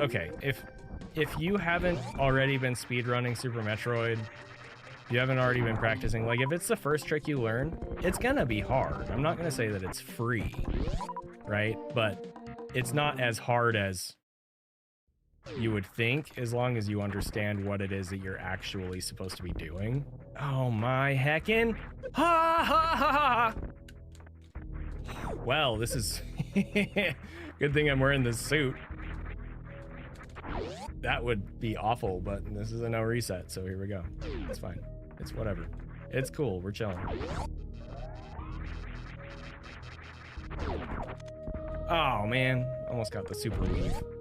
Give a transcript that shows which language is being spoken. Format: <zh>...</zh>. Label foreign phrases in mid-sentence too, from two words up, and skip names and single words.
<en>okay, if you haven't already been speedrunning Super Metroid, you haven't already been practicing, like if it's the first trick you learn, it's gonna be hard. I'm not gonna say that it's free, right? But it's not as hard as you would think, as long as you understand what it is that you're actually supposed to be doing. Oh my heckin'. Ha ha ha ha! Well, this is good thing I'm wearing this suit. That would be awful, but this is a no reset, so here we go. It's fine. It's whatever. It's cool. We're chilling. Oh man, almost got the super weave.</en>